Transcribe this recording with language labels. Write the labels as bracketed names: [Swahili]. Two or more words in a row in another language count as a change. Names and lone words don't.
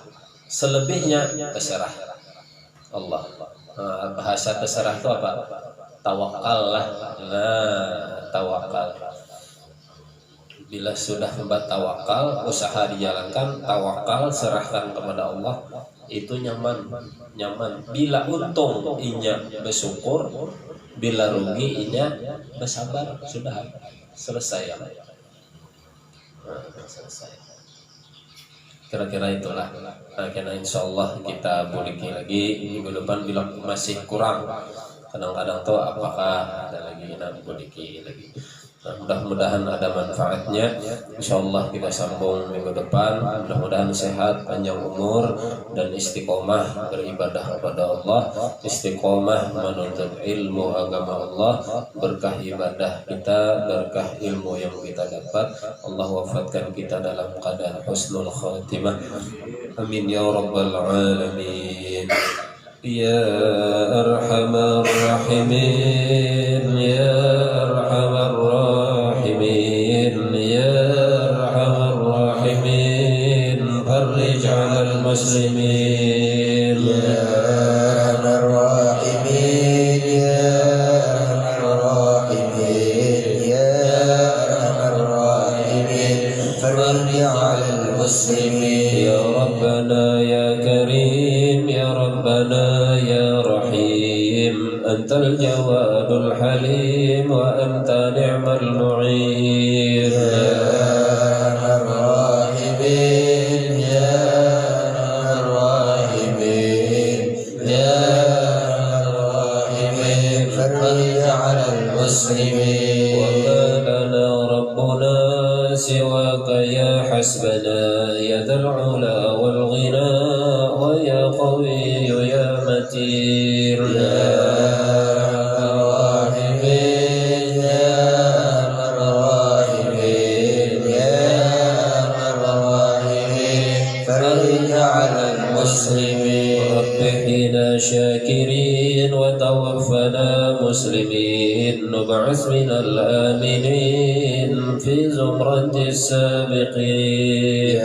[Indonesian] Selebihnya terserah Allah. Nah, bahasa terserah itu apa? Tawakal lah. Nah, tawakal. Bila sudah membuat tawakal, usaha dijalankan, tawakal serahkan kepada Allah, itu nyaman. [Banjar] Bila untung inya bersyukur, bila rugi inya bersabar, sudah selesai. [Indonesian] Selesai. Kira-kira itulah. [Banjar] Nah, karena insyaallah kita buliki lagi minggu depan bila masih kurang. Kadang-kadang tuh apakah ada lagi nak buliki lagi. [Indonesian] Nah, mudah-mudahan ada manfaatnya. Insyaallah kita sambung minggu depan. Mudah-mudahan sehat, panjang umur dan istiqomah beribadah kepada Allah, istiqomah menuntut ilmu agama Allah, berkah ibadah kita, berkah ilmu yang kita dapat. Allah wafatkan kita dalam keadaan [Arabic] حسن الخاتمة. آمين يا رب العالمين. يا أرحم الراحمين، يا أرحم الراحمين، يا أرحم الراحمين، فرج على المسلمين، يا أرحم الراحمين، يا أرحم الراحمين، يا أرحم الراحمين، فرج على المسلمين, يا ربنا يا كريم، يا ربنا يا رحيم، أنت الجواد الحليم وأنت نعم المعين، يا أرحم الراحمين، يا أرحم الراحمين، يا أرحم الراحمين، فرج على المسلمين، وما لنا ربنا سواك يا حسبنا يا ذا العلا والغنى ويا قوي يا متين، يا أرحم الراحمين، يا أرحم الراحمين، يا أرحم الراحمين، فرج على المسلمين. احينا شاكرين وتوفنا مسلمين نبعث من الآمنين في زمرة السابقين